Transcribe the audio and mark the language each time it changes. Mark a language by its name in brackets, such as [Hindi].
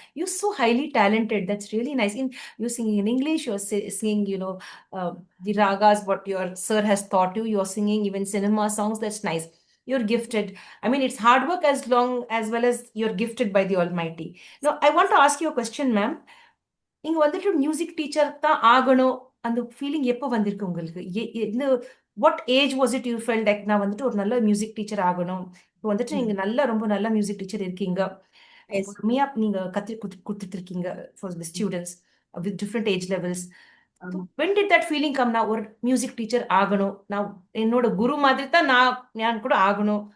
[English] You're so highly talented. That's really nice. You're singing in English, you're singing, the ragas, what your sir has taught you. You're singing even cinema songs. That's nice. You're gifted. I mean, it's hard work as well as you're gifted by the Almighty. Now, I want to ask you a question, ma'am. [Tamil] நீங்க வந்துட்டு music teacher தான் ஆகணும் அந்த feeling எப்போ வந்திருக்கு உங்களுக்கு? [English] what age was it you felt like [Tamil] நான் வந்துட்டு ஒரு நல்ல மியூசிக் டீச்சர் ஆகணும்? இப்போ வந்துட்டு நீங்க ரொம்ப நல்ல மியூசிக் டீச்சர் இருக்கீங்க. பொறுமையா நீங்க கொடுத்துட்டு இருக்கீங்க [English] For the students. with different age levels. So [Tamil] ஆமா. [English] when did that feeling come? [Tamil] நான் ஒரு மியூசிக் டீச்சர் ஆகணும், நான் என்னோட குரு மாதிரி தான் நான் கூட ஆகணும்.